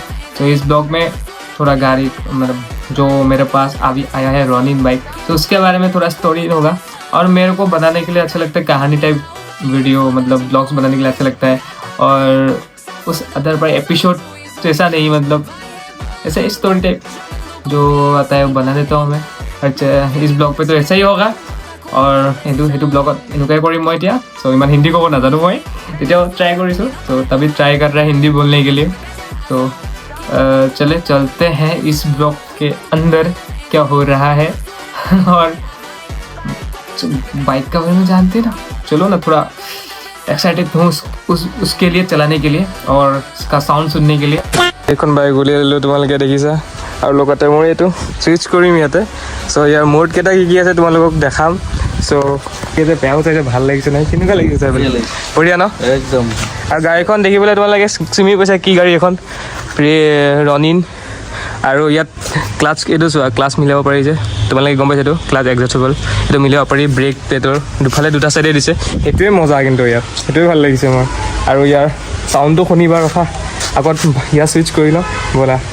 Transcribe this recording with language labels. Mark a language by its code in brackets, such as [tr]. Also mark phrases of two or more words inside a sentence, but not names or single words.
[hi] तो इस ब्लॉग में थोड़ा गाड़ी मतलब जो मेरे पास अभी आया है रॉनिन बाइक तो उसके बारे में थोड़ा स्टोरी होगा और मेरे को बनाने के लिए अच्छा लगता है कहानी टाइप वीडियो मतलब ब्लॉग्स बनाने के लिए अच्छा लगता है और उस अदर पर एपिसोड जैसा नहीं मतलब ऐसा स्टोरी टाइप जो आता है वो बना देता हूँ मैं। अच्छा इस ब्लॉग पे तो ऐसा ही होगा और [as] সেইটো ব্লগত এনেকুৱাই কৰিম মই এতিয়া সো ইমান হিন্দী ক'ব নাজানো মই তেতিয়াও ট্राई কৰিছোঁ [hi] तो तभी ट्राई कर रहा है हिंदी बोलने के लिए। तो चलते हैं इस ब्लॉग के अंदर क्या हो रहा है और बाइक का बारे में जानते ना चलो ना थोड़ा एक्साइटेड हूँ उसके लिए चलाने के लिए और उसका साउंड सुनने के लिए। [as] এখন বাইক উলিয়াই ল'লোঁ তোমালোকে দেখিছা আৰু লগতে মই এইটো চুইচ কৰিম ইয়াতে চ' ইয়াৰ মোড কেইটা কি আছে তোমালোকক দেখাম চ' কেইটা বেয়াও চাইছে ভাল লাগিছে নাই কেনেকুৱা লাগিছে বঢ়িয়া ন একদম। আৰু গাড়ীখন দেখিবলৈ তোমালোকে চিমি কৈছা কি গাড়ী এখন ৰনিন আৰু ইয়াত ক্লাছ এইটো চোৱা ক্লাছ মিলাব পাৰি যে তোমালোকে গম পাইছা এইটো ক্লাছ এডজাষ্টেবল এইটো মিলাব পাৰি ব্ৰেক প্লেটৰ দুফালে দুটা চাইডে দিছে সেইটোৱে মজা কিন্তু ইয়াত সেইটোৱে ভাল লাগিছে মোৰ আৰু ইয়াৰ চাউণ্ডটো শুনিবা ৰখা আগত ইয়াৰ চুইচ কৰি লওঁ ব'লা